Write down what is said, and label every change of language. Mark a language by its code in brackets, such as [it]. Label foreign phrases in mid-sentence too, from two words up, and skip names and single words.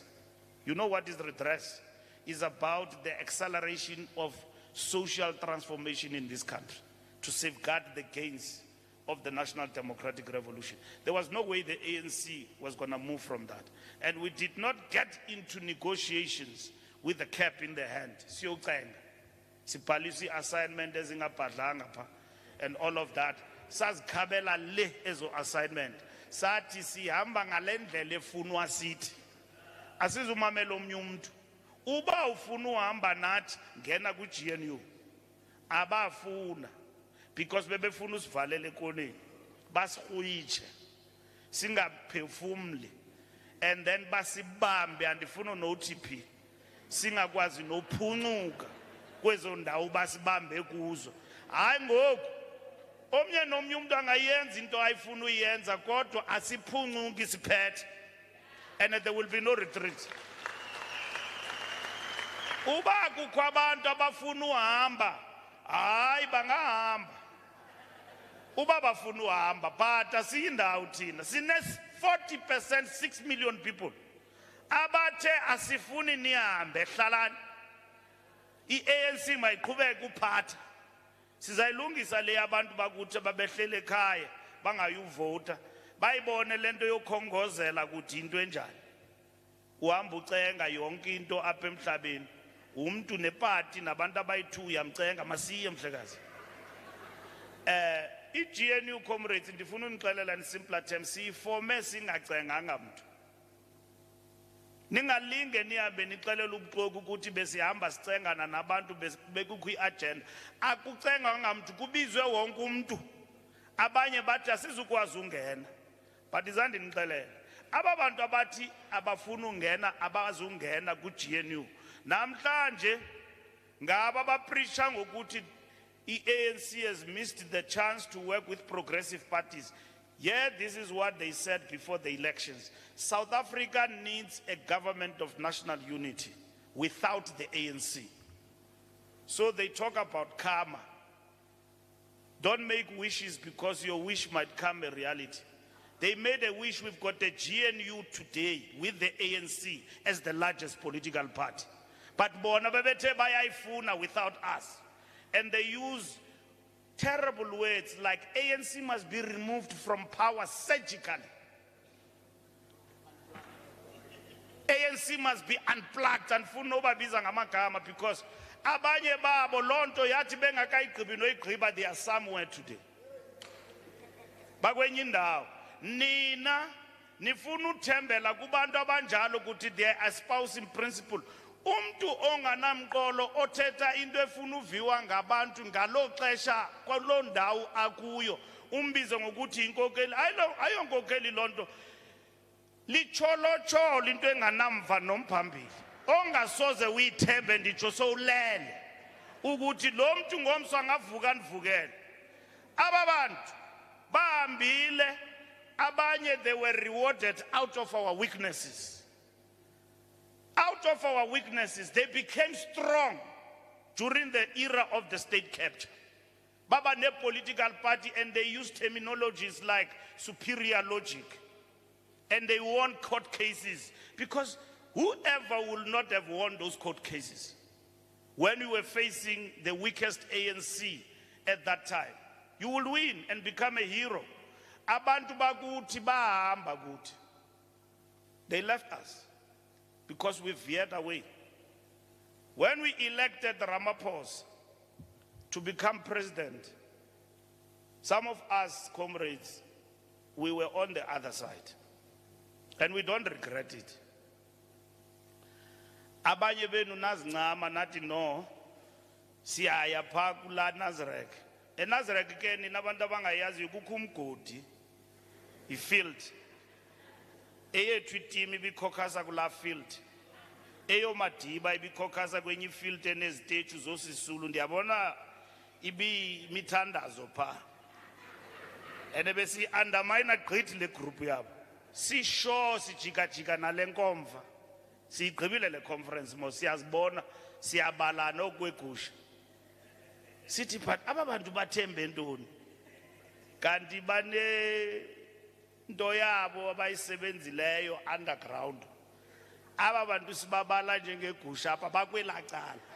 [en] You know what is redress? It's about the acceleration of social transformation in this country to safeguard the gains of the National Democratic Revolution. There was no way the ANC was going to move from that. And we did not get into negotiations with the cap in the hand. Policy assignment and all of that. [xh] Sazikhabela le ezo assignment. Sathi sihamba ngalendlela efunwa sithi. Asizumamela omnye umuntu. Uba ufuna uhamba nathi ngena ku GNU. Abafuna. Because bebefuna usivalele ekoneni. Basihuyitshe. Singaphefumuli. [en] And then [xh] basibambe andifuna no-TP. Singakwazi nophuncuka. Kwezo ndawo basibambe kuzo. Hayi ngoku omnye nomnye umuntu angayenza into ayifuna uyenza kodwa asiphuncuki siphethe. [en] And there will be no retreat. [xh] Uba kukho abantu abafuna uhamba, hayi bangahamba. uba bafuna uhamba but asiyindawo thina sine 40% [en] 6 million people [xh] abathe asifuni nihambe hlalani i-ANC mayiqhubeke uphatha sizayilungisa le abantu bakuthi babehlele ekhaya bangayuvota bayibone lento yokhongozela ukuthi into enjani uhamba ucenga yonke into apha emhlabeni umuntu nepati nabantu abayi2 uyamcenga masiye mhlekazi i-GNU comrades ndifuna unixelela [en] in simpler terms [xh] siyifome singacenganga mntu ningalinge nihambe nixelela ubuxoki ukuthi besihamba sicengana nabantu bekukho i-agenda akucenganga mntu kubizwe wonke umuntu abanye bathi asizukwazi ungena but izandi nixelela aba bantu abathi abafuna ungena abazungena ku-GNU namhlanje ngaba bapreacha ngokuthi i-ANC [en] has missed the chance to work with progressive parties. Yeah, this is what they said before the elections. South Africa needs a government of national unity without the ANC. So they talk about karma. Don't make wishes because your wish might come a reality. They made a wish. We've got a GNU today with the ANC as the largest political party. [xh] But bona bebethe bayayifuna [en] without us. And they use terrible words like ANC must be removed from power surgically. ANC must be unplugged and [xh] funobabiza ngamagama [en] because [xh] abanye babo lonto yathi bengakayigqibi noyigqiba [en] they are somewhere today. [xh] Bakwenye indawo nina nifuna uthembela kubantu abanjalo ukuthi [en] they are espousing principle. [xh] Umntu onganamqolo othetha into efuna uviwa ngabantu ngalo xesha kwalo ndawo akuyo umbize ngokuthi inkokeli ayonkokheli lonto licholocholo into enganamva nomphambili ongasoze uyithembe nditsho sowulele ukuthi lo mntu ngomso angavuka nivukele aba bantu bahambile abanye [en] they were rewarded out of our weaknesses. Out of our weaknesses, they became strong during the era of the state capture. [xh] Baba ne [en] political party and they used terminologies like superior logic. And they won court cases because whoever will not have won those court cases when you were facing the weakest ANC at that time, you will win and become a hero. [xh] Abantu bakuthi bahamba kuthi. [en] They left us. Because we veered away. When we elected Ramaphosa to become president, some of us, comrades, we were on the other side. And we don't regret it. [xh] Abanye benu nazincama nathi no, siyaya pha kula Nazareth. Nazareth ke nina abantu abangayazi kukho umgodi, i-field. Eyethu iteam ibikhokhasa kula field eyo madiba ibikhokhasa kwenye ifield enezitechu zosisulu ndiyabona imithandazo pha ene besi undermine gqithi le group yabo sisho sijikajika nalenkomva siyigqibile le conference mo siyazibona siyabalana okwegusha sithi but aba bantu bathembe ntoni kanti bane into yabo abayisebenzileyo underground aba bantu sibabala njengegusha apha bakwelacala